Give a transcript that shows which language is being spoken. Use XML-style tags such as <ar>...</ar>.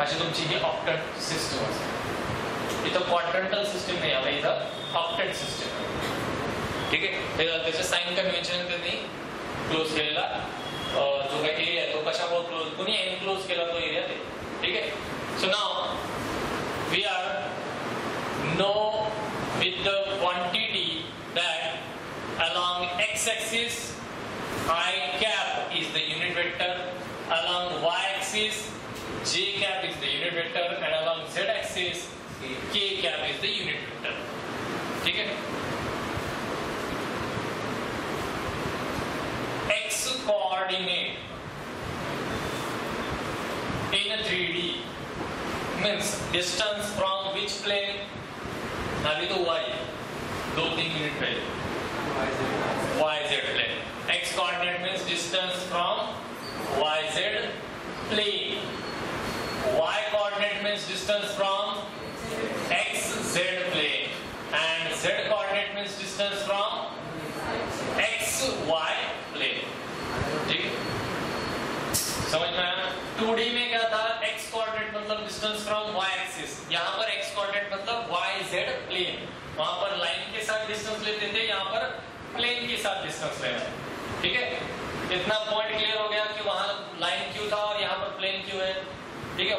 <mr>अशी तुमची ही octant system असते, इथं क्वाड्रंटल सिस्टम नाही आला, इथं ऑक्टेंट सिस्टम, ठीक आहे। त्याचे साइन कन्व्हेन्शन त्यांनी क्लोज केलेला जो काही एरिया आहे तो कशामुळे क्लोज, कुणी एनक्लोज केला तो एरिया ते, ठीक आहे।</mr> <en>so now we are know with the quantity that along x axis I cap is the unit vector, along y axis j cap is the unit vector, and along z axis k cap is the unit vector,</en> <hi>ठीक है।</hi> <en>x coordinate in a 3D means distance from which plane,</en> <hi>अभी तो y 2-3 minute पहले</hi> <en>YZ plane, x coordinate means distance from YZ plane, y coordinate means distance from XZ plane, and z coordinate means distance from XY plane,</en> <hi>ठीक है, समझ में आया। 2D में क्या था, x कोऑर्डिनेट मतलब डिस्टेंस फ्रॉम y एक्सिस, यहाँ पर x कोऑर्डिनेट मतलब YZ प्लेन, वहां पर लाइन के साथ डिस्टेंस लेते थे, यहाँ पर प्लेन के साथ डिस्टेंस लेना, ठीक है। इतना पॉइंट क्लियर हो गया कि वहां लाइन क्यों था और यहाँ पर प्लेन क्यों है, ठीक है।</hi>